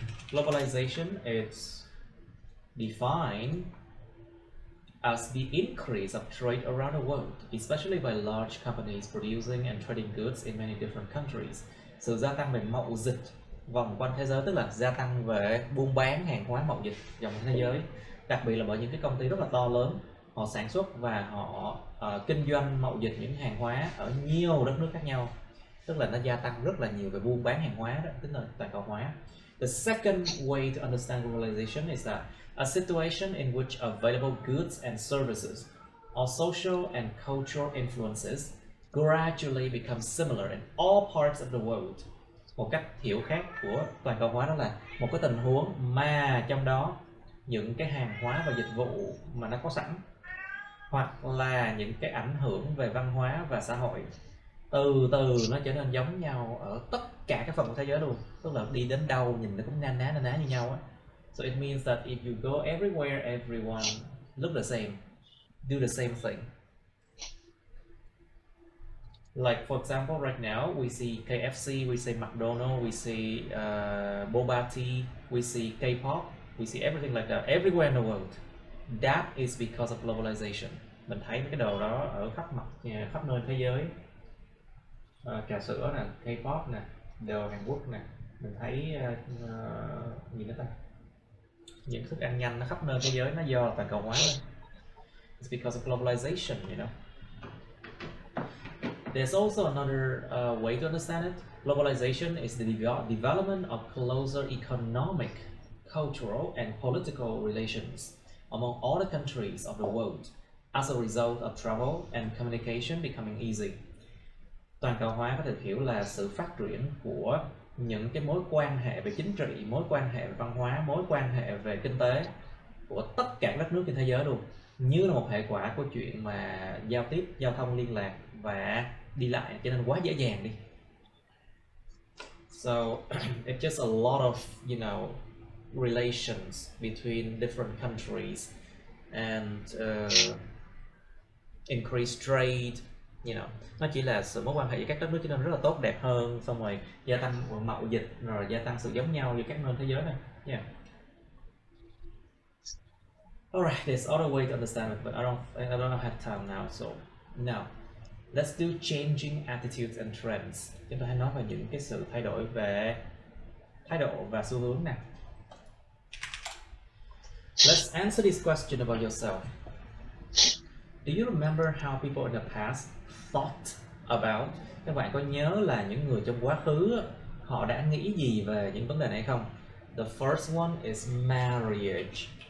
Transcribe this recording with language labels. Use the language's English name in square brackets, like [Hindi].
[English] Globalization is defined as the increase of trade around the world, especially by large companies producing and trading goods in many different countries. [Vietnamese] Sự gia tăng về mậu dịch vòng quanh thế giới, tức là gia tăng về buôn bán hàng hóa mậu dịch vòng quanh thế giới, đặc biệt là bởi những cái công ty rất là to lớn, họ sản xuất và họ kinh doanh mậu dịch những hàng hóa ở nhiều đất nước khác nhau, tức là nó gia tăng rất là nhiều về buôn bán hàng hóa đó, tức là toàn cầu hóa. [English] The second way to understand globalization is that a situation in which available goods and services or social and cultural influences gradually become similar in all parts of the world. [Vietnamese] Một cách hiểu khác của toàn cầu hóa đó là một cái tình huống mà trong đó những cái hàng hóa và dịch vụ mà nó có sẵn, hoặc là những cái ảnh hưởng về văn hóa và xã hội từ từ nó trở nên giống nhau ở tất cả các phần của thế giới luôn, tức là đi đến đâu nhìn nó cũng na ná như nhau á. [English] So it means that if you go everywhere, everyone look the same, do the same thing. Like for example, right now we see KFC, we see McDonald's, we see boba tea, we see K-pop, we see everything like that everywhere in the world. That is because of globalization. [Vietnamese] Mình thấy mấy cái đồ đó ở khắp nơi thế giới. Trà sữa nè, K-pop nè, đồ Hàn Quốc nè, mình thấy gì nữa ta? Những thức ăn nhanh nó khắp nơi thế giới nó do toàn cầu hóa lên. [English] It's because of globalization, you know. There's also another way to understand it. Globalization is the development of closer economic, cultural, and political relations among all the countries of the world as a result of travel and communication becoming easy. [Vietnamese] Toàn cầu hóa có thể hiểu là sự phát triển của những cái mối quan hệ về chính trị, mối quan hệ về văn hóa, mối quan hệ về kinh tế của tất cả các nước trên thế giới luôn, như là một hệ quả của chuyện mà giao tiếp, giao thông, liên lạc và đi lại, cho nên quá dễ dàng đi. [English] So it's just a lot of, you know, relations between different countries and increased trade, you know. [Vietnamese] Nó chỉ là sự mối quan hệ với các đất nước cho nên rất là tốt đẹp hơn, xong rồi gia tăng mậu dịch, rồi gia tăng sự giống nhau giữa các nơi thế giới này. [English] Yeah. Alright, there's other way to understand it, but I don't have time now. So now let's do changing attitudes and trends. [Vietnamese] Chúng ta hãy nói về những cái sự thay đổi về thái độ và xu hướng nè. [English] Let's answer this question about yourself. Do you remember how people in the past thought about? [Vietnamese] Các bạn có nhớ là những người trong quá khứ họ đã nghĩ gì về những vấn đề này không? [English] The first one is marriage.